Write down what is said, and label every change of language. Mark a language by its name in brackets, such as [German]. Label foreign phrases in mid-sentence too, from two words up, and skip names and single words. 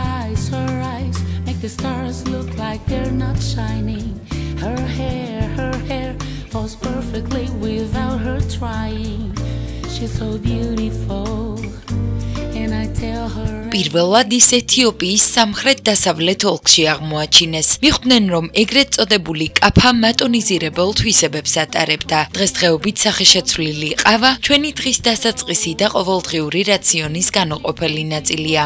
[English] eyes make the stars look like they're not shining. Her hair falls perfectly without her trying. She's so beautiful. And I tell her [Georgian] პირველად ის ეთიოპიის სამხრეთ-დასავლეთ ოლქში აღმოაჩინეს. მიხვდნენ, რომ ეგრეთ წოდებული კაფა მატონიზირებელ თვისებებს ატარებდა. დღესდღეობით სახეშეცვლილი ყავა ჩვენი დღის დასაწყისი და ყოველდღიური რაციონის განუყოფელი ნაწილია.